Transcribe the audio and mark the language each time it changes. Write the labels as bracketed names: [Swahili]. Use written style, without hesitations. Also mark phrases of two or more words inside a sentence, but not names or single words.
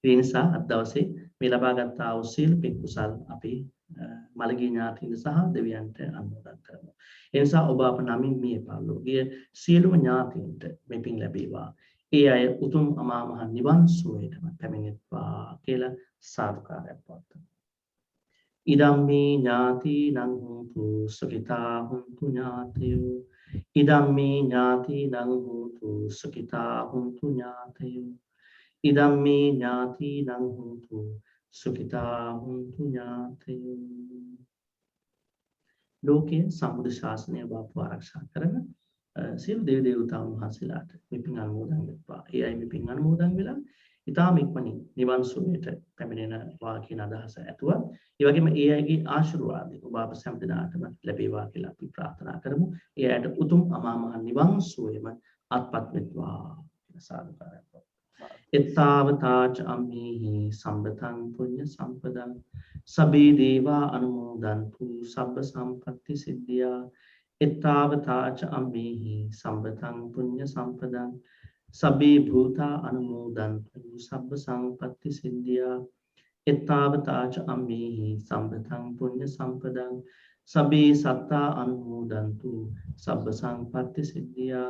[Sinhala] ඒ නිසා අද දවසේ මේ ලබාගත් ආ වූ සීල පින් කුසල් අපි මළගිය ඥාතීන් සහ දෙවියන්ට අනුමෝදන් කරමු. ඒ නිසා ඔබ අප නමින් මේ පාලෝකීය සියලුම ඥාතීන්ට මේ පින් ලැබේවා. ඒ අය උතුම් අමා මහ නිවන් සුවයටම පැමිණෙත්වා කියලා සාදුකාරයක් පවත්වමු. [Pali] ඉදම්මේ ඥාතිනං හෝතු සුඛිතා හුන්තු ඥාතයෝ. ඉදම්මේ ඥාතිනං හෝතු සුඛිතා හුන්තු ඥාතයෝ. ඉදම්මේ ඥාතිනං හෝතු සුඛිතා හුන්තු ඥාතයෝ. [Sinhala] ලෝකයේ සම්බුද්ධ ශාසනය බාපු ආරක්ෂා කරන සියලු දේව දේවතාවුන් වහන්සේලාට මේ පින් අනුමෝදන් වෙත්වා. ඒ අය මේ පින් අනුමෝදන් වෙලා ඊටාම ඉක්මනින් නිවන් සුවයට පැමිණෙනවා කියන අදහස ඇතුව ඒ වගේම ඒ අයගේ ආශිර්වාදය ඔබ අප සෑම දිනකටම ලැබේවා කියලා අපි ප්‍රාර්ථනා කරමු. ඒ අයට උතුම් අමා මහ නිවන් සුවයම අත්පත් වෙත්වා කියලා සාදුකාරයක්. [Pali] එත්තාවතාච අම්මේහි සම්බතං පුඤ්ඤ සම්පදං සබ්බේ දේවා අනුමෝදන්තු සබ්බ සම්පත්ති සිද්ධියා. එත්තාවතාච අම්මේහි සම්බතං පුඤ්ඤ සම්පදං සබ්බේ භූතා අනුමෝදන්තු සබ්බ සම්පත්ති සිද්ධියා. එත්තාවතාච අම්මේහි සම්බතං පුඤ්ඤ සම්පදං සබ්බේ සත්තා අනුමෝදන්තු සබ්බ සම්පත්ති සිද්ධියා.